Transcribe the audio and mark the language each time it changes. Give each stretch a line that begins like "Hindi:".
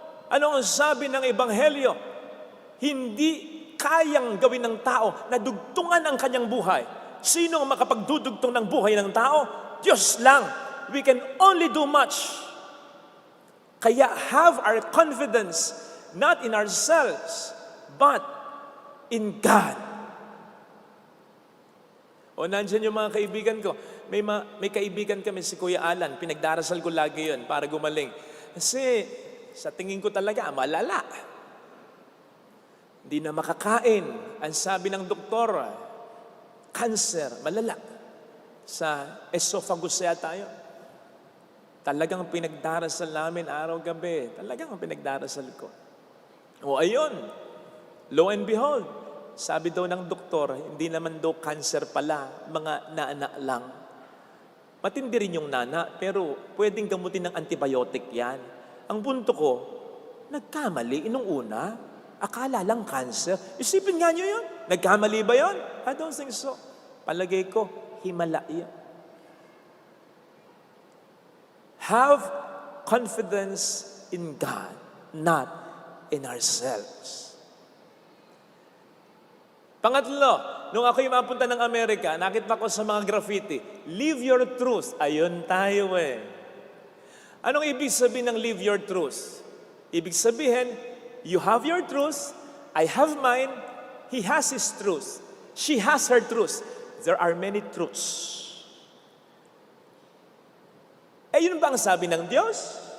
Filipino: Ano ang sabi ng Ebanghelyo? Hindi kayang gawin ng tao na dugtungan ang kanyang buhay. Sino ang makapagdudugtong ng buhay ng tao? Diyos lang.
English: We can only do much. Kaya have our confidence not in ourselves, but in God.
Filipino: O nandiyan yung mga kaibigan ko. May kaibigan kami si Kuya Alan. Pinagdarasal ko lagi yun para gumaling. Kasi sa tingin ko talaga, malala. Hindi na makakain. Ang sabi ng doktor, cancer, malala. Sa esophagus yata yun. Talagang pinagdarasal namin araw-gabi. Talagang pinagdarasal ko. O ayun,
English: lo and behold,
Filipino: sabi daw ng doktor, hindi naman daw cancer pala, mga nana lang. Matindi rin yung nana, pero pwedeng gamutin ng antibiotic yan. Ang punto ko, nagkamali inong una. Akala lang cancer. Isipin nga nyo yun. Nagkamali ba yun?
English: I don't think so.
Filipino: Palagay ko, himala yan.
English: Have confidence in God, not in ourselves.
Filipino: Pangatlo, nung ako'y mapunta ng Amerika, nakita ko sa mga graffiti,
English: live your truth.
Filipino: Ayun tayo eh. Anong ibig sabihin ng
English: live your truth?
Filipino: Ibig sabihin,
English: you have your truth, I have mine, he has his truth, she has her truth. There are many truths.
Filipino: Eh yun ba ang sabi ng Diyos?